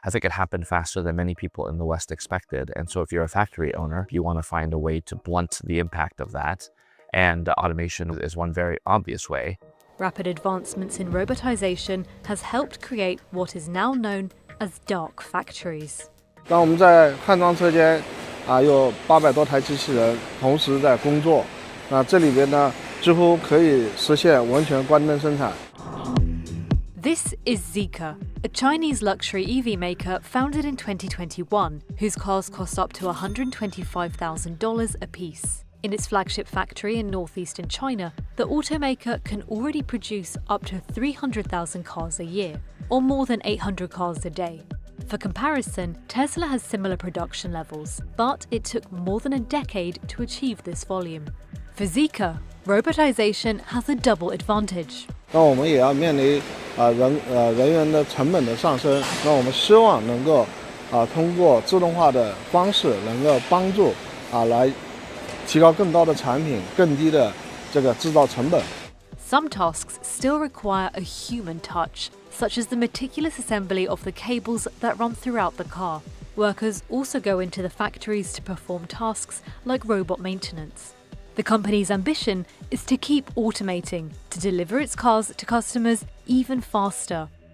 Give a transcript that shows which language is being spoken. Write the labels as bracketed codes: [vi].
[en] I think it happened faster than many people in the West expected. And so if you're a factory owner, you want to find a way to blunt the impact of that. And automation is one very obvious way. Rapid advancements in robotization has helped create what is now known as dark factories. [zh] 当我们在焊装车间有800多台机器人同时在工作，这里边呢几乎可以实现完全关灯生产。 [en] This is Zeekr, a Chinese luxury EV maker founded in 2021, whose cars cost up to $125,000 apiece. In its flagship factory in northeastern China, the automaker can already produce up to 300,000 cars a year, or more than 800 cars a day. For comparison, Tesla has similar production levels, but it took more than a decade to achieve this volume. For Zeekr, robotization has a double advantage. [zh] 那我们也要面临人员的成本的上升，那我们希望能够通过自动化的方式，能够帮助来提高更高的产品，更低的这个制造成本。 [en] Some tasks still require a human touch, such as the meticulous assembly of the cables that run throughout the car. Workers also go into the factories to perform tasks like robot maintenance. The company's ambition is to keep automating, to deliver its cars to customers even faster.